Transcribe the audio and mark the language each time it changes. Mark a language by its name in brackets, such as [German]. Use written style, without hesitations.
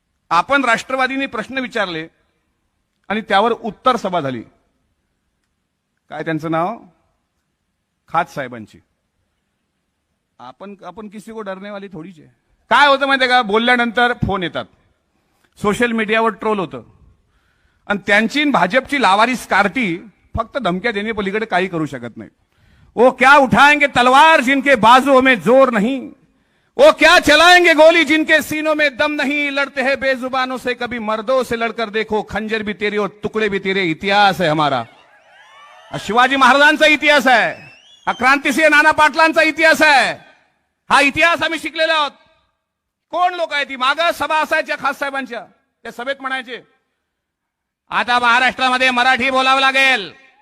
[Marathi] आपण राष्ट्रवादीने प्रश्न विचारले आणि त्यावर उत्तर सभा झाली. काय त्यांचं नाव? खात साहेबांची. आपण [Hindi] किसी को डरने वाली [Marathi] थोडीच आहे. काय होतं माहितीये का, बोलल्यानंतर फोन येतात, सोशल मीडियावर ट्रोल होतं आणि त्यांची भाजपची लावारिस कार्टी फक्त धमक्या देणे पलीकडे काही करू शकत नाही. [Hindi] वो क्या उठाएंगे तलवार जिनके बाजुओं में जोर नहीं, वो क्या चलाएंगे गोली जिनके सीनों में दम नहीं, लड़ते हैं बेजुबानों से कभी मर्दों से लड़कर देखो, खंजर भी तेरे और टुकड़े भी तेरे. [Marathi] इतिहास आहे हमारा, शिवाजी महाराजांचा इतिहास आहे, हा क्रांतिसिंह नाना पाटलांचा इतिहास आहे. हा इतिहास आम्ही शिकलेलो आहोत. कोण लोक आहेत ती? मागं सभा असायच्या खास साहेबांच्या, त्या सभेत म्हणायचे आता महाराष्ट्रामध्ये मराठी बोलावं लागेल.